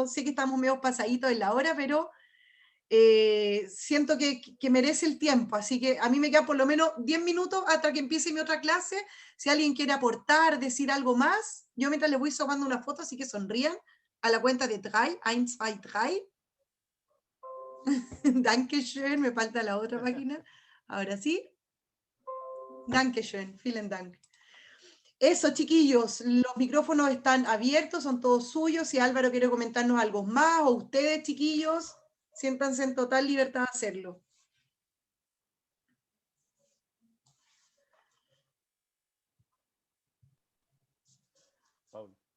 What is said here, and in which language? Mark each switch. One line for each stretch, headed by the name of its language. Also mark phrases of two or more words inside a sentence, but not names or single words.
Spanish: Sé que estamos medio pasaditos en la hora, pero siento que merece el tiempo, así que a mí me quedan por lo menos 10 minutos hasta que empiece mi otra clase. Si alguien quiere aportar, decir algo más, yo mientras les voy tomando una foto, así que sonrían a la cuenta de 3, 1, 2, 3. Dankeschön, me falta la otra página. Ahora sí.
German: Dankeschön, vielen Dank.
Spanish: Eso, chiquillos, los micrófonos están abiertos, son todos suyos. Si Álvaro quiere comentarnos algo más, o ustedes, chiquillos, siéntanse en total libertad de hacerlo. Pablo.